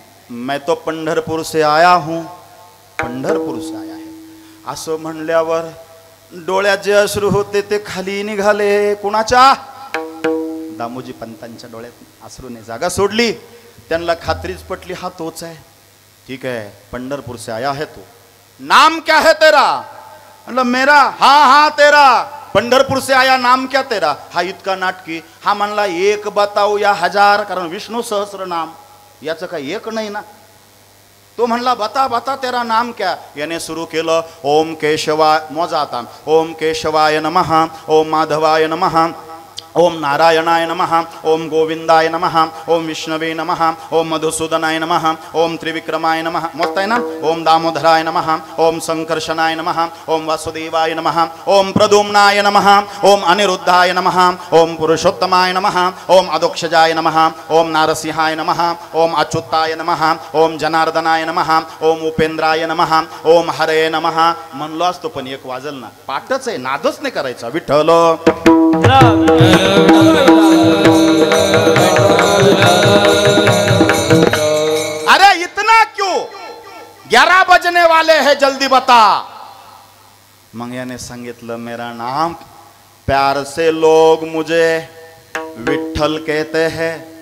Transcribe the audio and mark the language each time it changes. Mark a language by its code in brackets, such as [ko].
[hi] मैं तो पंढरपूर से आया हूं, पंढरपूर से आया है. [mr] असं म्हणल्यावर डोळ्यात जे अश्रू होते ते खाली निघाले. कुणाच्या? दामोजी पंतांच्या डोळ्यात अश्रूने जागा सोडली. त्यांना खात्रीच पटली, हा तोच आहे. [hi] ठीक है, पंढरपूर से आया है तू, नाम क्या है तेरा. मतलब मेरा, हाँ तेरा. पंढरपूर से आया, नाम क्या तेरा. [mr] हा इतका नाटकी. हा म्हणला [hi] 1 बताऊ या 1000, [mr] कारण विष्णू सहस्र नाम याचं काही एक नाही ना. तो म्हणला [hi] बता तेरा नाम क्या. [mr] याने सुरू केलं ओम केशवाय. मोजा आता. [sa] ओम केशवाय नमः, ओम माधवाय नमः, ओम नारायणाय नमः, ओम गोविंदाय नमः, ओम विष्णवे नमः, ओम मधुसूदनाय नमः, ओम त्रिविक्रमाय नमः. [mr] मस्त आहे ना. [sa] ओम दामोदराय नमः, ओम संकर्षणाय नमः, ओम वासुदेवाय नमः, ओम प्रद्युम्नाय नमः, ओम अनिरुद्धाय नमः, ओम पुरुषोत्तमाय नमः, ओम अदोक्षजाय नमः, ओम नारसिंहाय नमः, ओम अच्युताय नमः, ओम जनार्दनाय नमः, ओम उपेंद्राय नमः, ओम हरे नमः. [mr] म्हणलो असतो पण एक वाजल ना. पाठच आहे, नादच नाही करायचा. [hi] विठ्ठल अरे इतना क्यों, 11 बजने वाले हैं, जल्दी बता. [mr] मग याने सांगितलं [hi] मेरा नाम प्यार से लोग मुझे विठ्ठल कहते हैं.